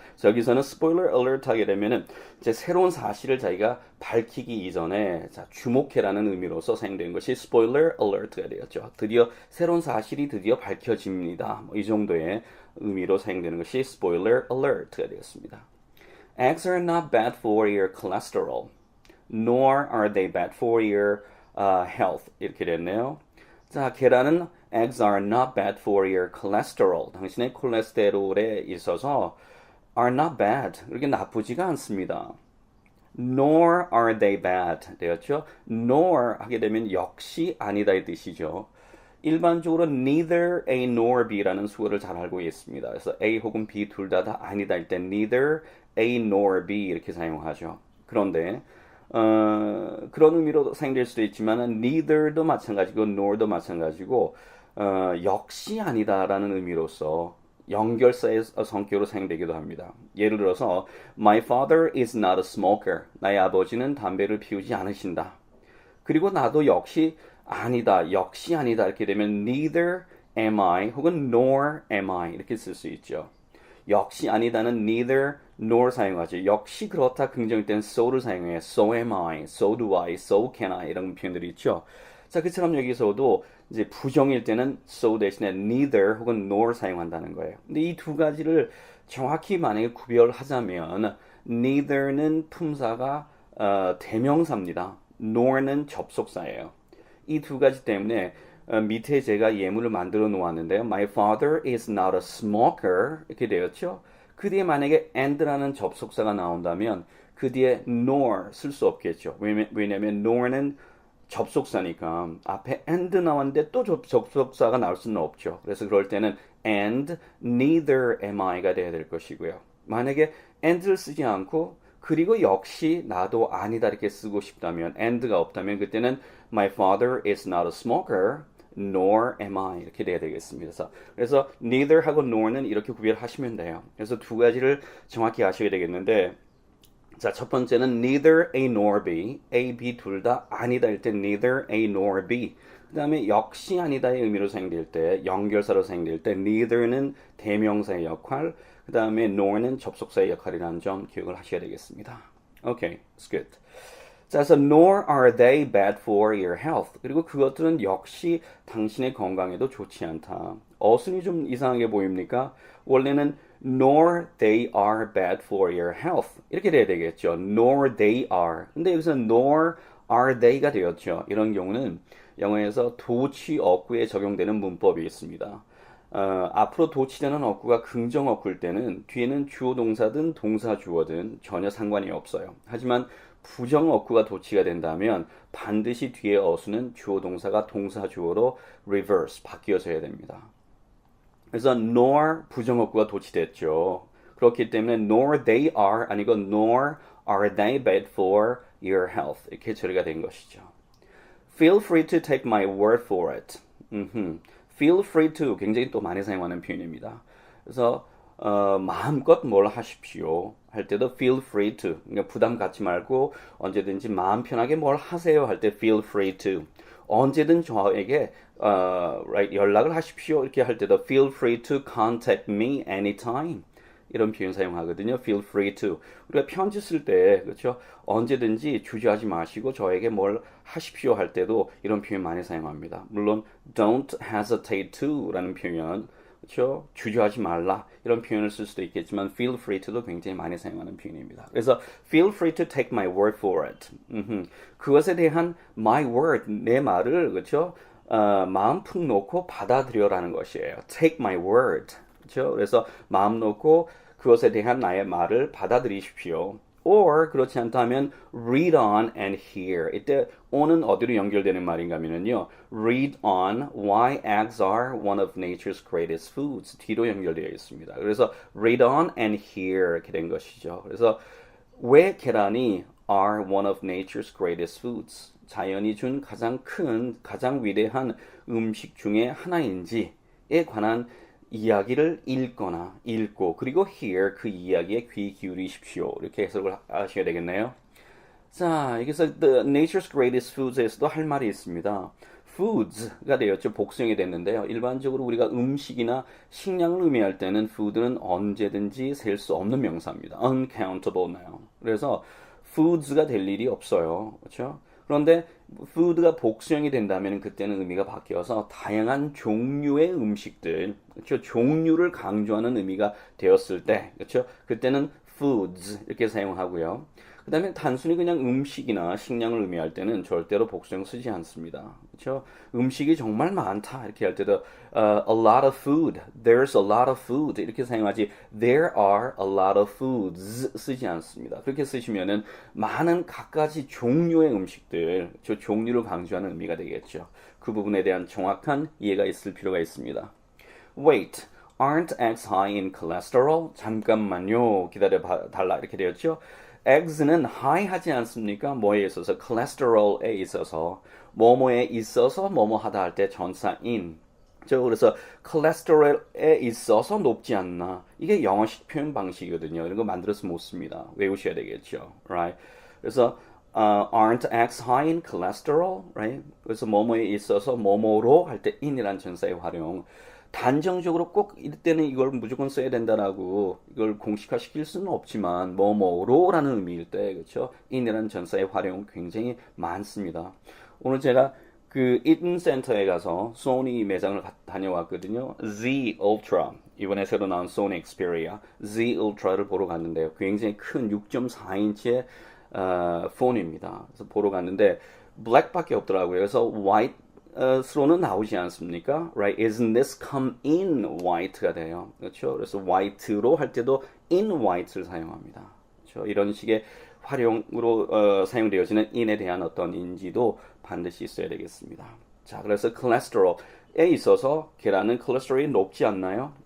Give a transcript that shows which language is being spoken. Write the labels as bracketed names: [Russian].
[Korean] 그래서 여기서는 스포일러 alert 하게 되면은 이제 새로운 사실을 자기가 밝히기 이전에 자, 주목해라는 의미로서 사용된 것이 스포일러 alert가 되었죠. 드디어 새로운 사실이 드디어 밝혀집니다. 이 정도의 의미로 사용되는 것이 스포일러 alert가 되었습니다. [English] Eggs are not bad for your cholesterol. Nor are they bad for your health. [Korean] 이렇게 됐네요. 자, 계란은 [English] eggs are not bad for your cholesterol. [Korean] 당신의 콜레스테롤에 있어서 [English] are not bad. [Korean] 그렇게 나쁘지가 않습니다. [English] Nor are they bad. [Korean] 되었죠? Nor 하게 되면 역시 아니다 이 뜻이죠. 일반적으로 neither A nor B라는 수어를 잘 알고 있습니다. 그래서 A 혹은 B 둘 다 아니다 할 때 neither A nor B 이렇게 사용하죠. 그런데 그런 의미로 사용될 수도 있지만 neither도 마찬가지고 nor도 마찬가지고 역시 아니다라는 의미로서 연결사의 성격으로 사용되기도 합니다. 예를 들어서 [English] My father is not a smoker. [Korean] 나의 아버지는 담배를 피우지 않으신다. 그리고 나도 역시 아니다, 역시 아니다 이렇게 되면 [English] neither am I [Korean] 혹은 [English] nor am I [Korean] 이렇게 쓸 수 있죠. 역시 아니다는 neither nor 사용하죠. 역시 그렇다 긍정일 때는 so를 사용해요. [English] So am I, so do I, so can I [Korean] 이런 표현들이 있죠. 자, 그처럼 여기서도 이제 부정일 때는 so 대신에 neither 혹은 nor 사용한다는 거예요. 근데 이 두 가지를 정확히 만약에 구별하자면 neither는 품사가 대명사입니다. nor는 접속사예요. 이 두 가지 때문에 밑에 제가 예문을 만들어 놓았는데요. [English] My father is not a smoker [Korean] 이렇게 되었죠. 그 뒤에 만약에 and라는 접속사가 나온다면 그 뒤에 nor 쓸 수 없겠죠. 왜냐하면 nor는 접속사니까 앞에 and 나왔는데 또 접속사가 나올 수는 없죠. 그래서 그럴 때는 [English] and neither am I [Korean] 가 돼야 될 것이고요. 만약에 and를 쓰지 않고 그리고 역시 나도 아니다 이렇게 쓰고 싶다면 and가 없다면 그때는 [English] my father is not a smoker nor am I [Korean] 이렇게 돼야 되겠습니다. 그래서 neither하고 nor는 이렇게 구별하시면 돼요. 그래서 두 가지를 정확히 아셔야 되겠는데 자, 첫 번째는 neither A nor B, A, B 둘 다 아니다 할 때 neither A nor B. 그 다음에 역시 아니다의 의미로 사용될 때, 연결사로 사용될 때 neither는 대명사의 역할, 그 다음에 nor는 접속사의 역할이라는 점 기억을 하셔야 되겠습니다. [English] Okay, it's good. [Korean] 자, 그래서 [English] nor are they bad for your health. [Korean] 그리고 그것들은 역시 당신의 건강에도 좋지 않다. 어순이 좀 이상하게 보입니까? [English] 원래는 nor they are bad for your health. [Korean] 이렇게 돼야 되겠죠. [English] nor they are. [Korean] 근데 여기서 [English] nor are they [Korean] 가 되었죠. 이런 경우는 영어에서 도치 어구에 적용되는 문법이 있습니다. 앞으로 도치되는 어구가 긍정 어구일 때는 뒤에는 주어 동사든 동사 주어든 전혀 상관이 없어요. 하지만 부정 어구가 도치가 된다면 반드시 뒤에 어수는 주어 동사가 동사 주어로 reverse 바뀌어져야 됩니다. 그래서 nor 부정 어구가 도치됐죠. 그렇기 때문에 [English] nor they are [Korean] 아니고 [English] nor are they bad for your health [Korean] 이렇게 처리가 된 것이죠. [English] Feel free to take my word for it. [Korean] Feel free to 굉장히 또 많이 사용하는 표현입니다. 그래서 마음껏 뭘 하십시오 할 때도 feel free to 그러니까 부담 갖지 말고 언제든지 마음 편하게 뭘 하세요 할 때 feel free to 언제든 저에게 right, 연락을 하십시오 이렇게 할 때도 [English] feel free to contact me anytime [Korean] 이런 표현 사용하거든요. feel free to 우리가 편지 쓸 때 그렇죠 언제든지 주저하지 마시고 저에게 뭘 하십시오 할 때도 이런 표현 많이 사용합니다. 물론 [English] don't hesitate to [Korean] 라는 표현 그렇죠? 주저하지 말라 이런 표현을 쓸 수도 있겠지만 feel free to도 굉장히 많이 사용하는 표현입니다. 그래서 [English] feel free to take my word for it. [Korean] 그것에 대한 [English] my word [Korean] 내 말을 그렇죠? 마음 푹 놓고 받아들여라는 것이에요. [English] take my word. [Korean] 그렇죠? 그래서 마음 놓고 그것에 대한 나의 말을 받아들이십시오. [English] or [Korean] 그렇지 않다면 [English] read on and hear. [Korean] 이때 on은 어디로 연결되는 말인가 하면요. [English] read on why eggs are one of nature's greatest foods. [Korean] 뒤로 연결되어 있습니다. 그래서 read on and hear 이렇게 된 것이죠. 그래서 왜 계란이 [English] are one of nature's greatest foods. [Korean] 자연이 준 가장 큰, 가장 위대한 음식 중에 하나인지에 관한 이야기를 읽고 그리고 hear 그 이야기에 귀 기울이십시오. 이렇게 해석을 하셔야 되겠네요. 자, 여기서 the nature's greatest foods에서도 할 말이 있습니다. foods가 되었죠. 복수형이 됐는데요. 일반적으로 우리가 음식이나 식량을 의미할 때는 food는 언제든지 셀 수 없는 명사입니다. [English] uncountable noun. [Korean] 그래서 foods가 될 일이 없어요. 그렇죠? 그런데 food가 복수형이 된다면 그때는 의미가 바뀌어서 다양한 종류의 음식들, 그렇죠? 종류를 강조하는 의미가 되었을 때, 그렇죠? 그때는 foods 이렇게 사용하고요. 그 다음에 단순히 그냥 음식이나 식량을 의미할 때는 절대로 복수형 쓰지 않습니다. 그렇죠? 음식이 정말 많다 이렇게 할 때도 [English] a lot of food, there's a lot of food [Korean] 이렇게 사용하지 [English] there are a lot of foods [Korean] 쓰지 않습니다. 그렇게 쓰시면은 많은 갖가지 종류의 음식들, 저 종류를 강조하는 의미가 되겠죠. 그 부분에 대한 정확한 이해가 있을 필요가 있습니다. [English] Wait, aren't eggs high in cholesterol? [Korean] 잠깐만요. 기다려 달라 이렇게 되었죠. eggs는 high 하지 않습니까? 뭐에 있어서? cholesterol에 있어서 뭐뭐에 있어서 뭐뭐 하다 할 때 전사인 그래서 cholesterol에 있어서 높지 않나 이게 영어식 표현 방식이거든요. 이런 거 만들어서 못 씁니다. 외우셔야 되겠죠. right? 그래서 [English] aren't eggs high in cholesterol? right? [Korean] 그래서 뭐뭐에 있어서 뭐뭐로 할 때 in이란 전사의 활용 단정적으로 꼭 이때는 이걸 무조건 써야 된다라고 이걸 공식화시킬 수는 없지만 뭐뭐로라는 의미일 때 그렇죠? in이라는 전사의 활용 굉장히 많습니다. 오늘 제가 그 이튼 센터에 가서 소니 매장을 다녀왔거든요. Z Ultra 이번에 새로 나온 소니 엑스페리아 Z Ultra를 보러 갔는데요. 굉장히 큰 6.4인치의 폰입니다. 그래서 보러 갔는데 블랙밖에 없더라고요. 그래서 화이트 스로는 나오지 않습니까? [English] Right? Isn't this come in white가 [Korean] 돼요. 그렇죠? 그래서 white로 할 때도 in white를 사용합니다. 그렇죠? 이런 식의 활용으로 사용되어지는 in에 대한 어떤 인지도 반드시 있어야 되겠습니다. 자, 그래서 cholesterol에 있어서 계란은 콜레스테롤이 높지 않나요?